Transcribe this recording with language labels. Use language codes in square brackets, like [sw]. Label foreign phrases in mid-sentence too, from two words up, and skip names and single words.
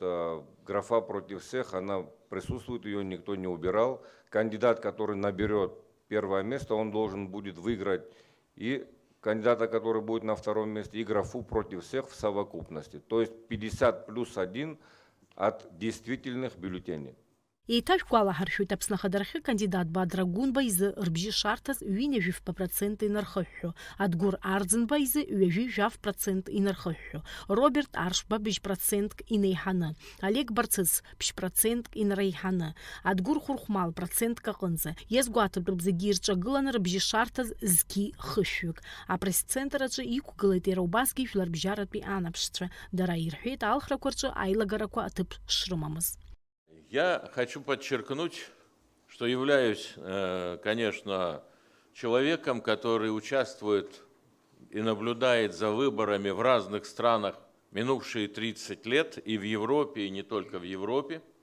[ru] Графа «против всех», она присутствует, ее никто не убирал. Кандидат, который наберет первое место, он должен будет выиграть и кандидата, который будет на втором месте, и графу «против всех» в совокупности. То есть 50+1 от действительных бюллетеней. [ab] Еиҭашәгәалаҳаршәоит Аԥсны Ахадарахьы кандидат Бадра Гәынба изы рбжьы шарҭаз 20% инархыҳәҳәо, Адгәыр Арӡынба изы 20% инархыҳәҳәо, Роберт Аршба бжь% инеиҳаны, Олег Барцыц бжь% инреиҳаны, Адгәыр Хәырхәмал % аҟынӡа. Иазгәаҭатәуп зегьы ирҿагыланы рбжьы шарҭаз зқьи хышәҩык. Апресс-центр аҿы иқәгылеит иара убасгьы жәларбжьаратәи анаԥшцәа. Дара ирҳәеит алхрақәа рҿы аилагарақәа аҭыԥ шрымамыз. [ru] Я хочу подчеркнуть, что являюсь, конечно, человеком, который участвует и наблюдает за выборами в разных странах минувшие 30 лет, и в Европе, и не только в Европе.